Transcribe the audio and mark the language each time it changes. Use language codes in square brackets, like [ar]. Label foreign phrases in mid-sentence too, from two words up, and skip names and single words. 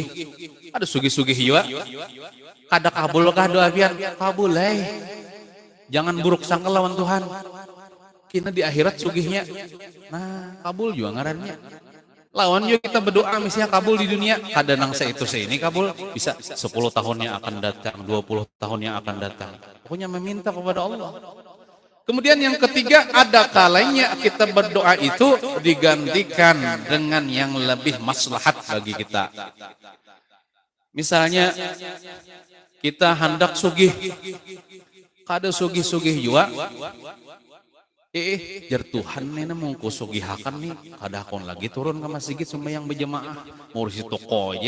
[bjn] Ada sugih-sugih juga. Kada kabul kah doa pian? Kabul. Jangan buruk sangka lawan Tuhan. Kina di akhirat sugihnya. Nah, kabul juga ngarannya. Lawan juga kita berdoa misalnya kabul di dunia. Kada nangsa itu ini kabul. [id] Bisa 10 tahun yang akan datang, 20 tahun yang akan datang. Pokoknya meminta kepada Allah. Kemudian yang ketiga, ada kalanya kita berdoa itu digantikan dengan yang lebih maslahat bagi kita. [bjn] Misalnya kita hendak sugih, kada sugih-sugih juga. Jar Tuhan nih mau kusugihakan nih, kada kon lagi turun ke masjid sembahyang berjamaah, mau urus toko aja.